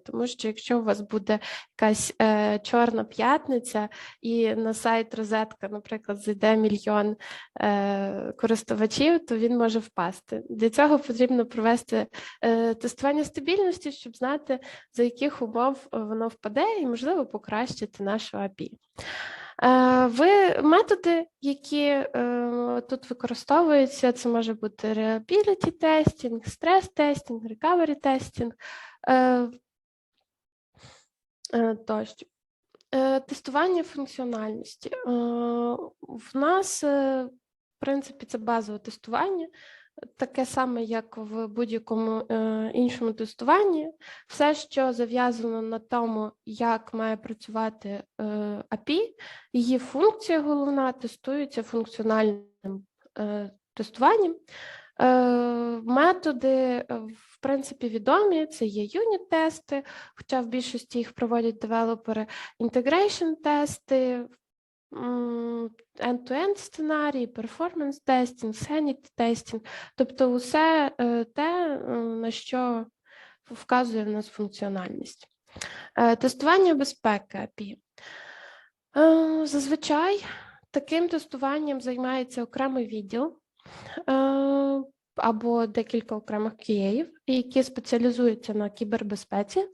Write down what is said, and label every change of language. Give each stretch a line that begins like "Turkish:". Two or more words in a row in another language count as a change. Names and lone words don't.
Ukrainian: Тому що якщо у вас буде якась чорна п'ятниця і на сайт розетка, наприклад, зайде 1 мільйон користувачів, то він може впасти. Для цього потрібно провести тестування стабільності, щоб знати, за яких умов воно впаде і, можливо, покращити нашу API. Методи, які тут використовуються, це може бути
English: reliability testing, stress testing, recovery testing
Ukrainian: тощо. Тестування функціональності. В нас, в принципі, це базове тестування, таке саме, як в будь-якому іншому тестуванні. Все, що зав'язано на тому, як має працювати API, її функція головна тестується функціональним тестуванням. Методи, в принципі, відомі, це є юніт-тести, хоча в більшості їх проводять девелопери, інтегрейшн-тести, end-to-end сценарії,
English: performance testing, sanity testing,
Ukrainian: тобто усе те, на що вказує в нас функціональність. Тестування безпеки API. Зазвичай таким тестуванням займається окремий відділ або декілька окремих QA, які спеціалізуються на кібербезпеці.